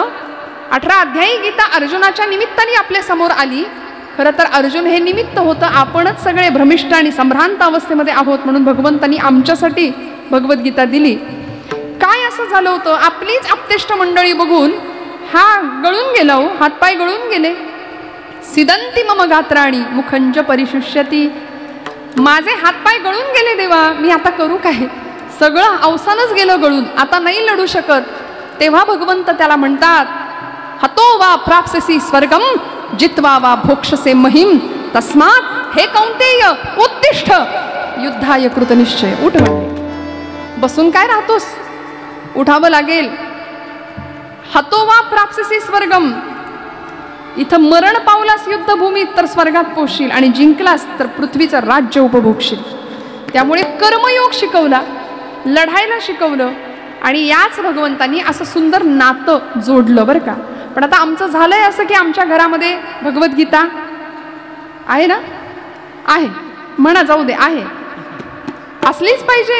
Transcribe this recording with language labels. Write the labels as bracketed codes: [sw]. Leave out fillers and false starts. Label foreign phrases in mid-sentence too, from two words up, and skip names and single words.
[mr] 18 अध्यायी गीता अर्जुनाच्या निमित्ताने आपल्या समोर आली. खरं तर अर्जुन हे निमित्त होतं, आपणच सगळे भ्रमिष्ट आणि संभ्रांत अवस्थेमध्ये आहोत म्हणून भगवंतांनी आमच्यासाठी भगवद्गीता दिली. काय असं झालं होतं, आपलीच आपतेष्ट मंडळी बघून हा गळून गेला हो, हातपाय गळून गेले. [sa] सिदंती मम गात्राणी मुखंज परिशुष्यती, [mr] माझे हातपाय गळून गेले देवा, मी आता करू काय? सगळं अवसानच गेलं गळून, आता नाही लढू शकत. तेव्हा भगवंत त्याला म्हणतात, [sa] हतो वा प्राप्स्यसि स्वर्गम जित्वा वा भोक्षसे महिम, तस्मात् हे कौंतेय उत्तिष्ठ युद्धाय कृतनिश्चय. [mr] उठ म्हणले. बसून काय राहतोस, उठावं लागेल. [sa] हतो वा प्राप्स्यसि स्वर्गम, [mr] इथं मरण पावलास युद्धभूमीत तर स्वर्गात पोहशील, आणि जिंकलास तर पृथ्वीचं राज्य उपभोगशील. त्यामुळे कर्मयोग शिकवला, लढायला शिकवलं, आणि याच भगवंतांनी असं सुंदर नातं जोडलं बरं का. पण आता आमचं झालंय असं की आमच्या घरामध्ये भगवद्गीता आहे ना, आहे म्हणा, जाऊ दे, आहे, असलीच पाहिजे.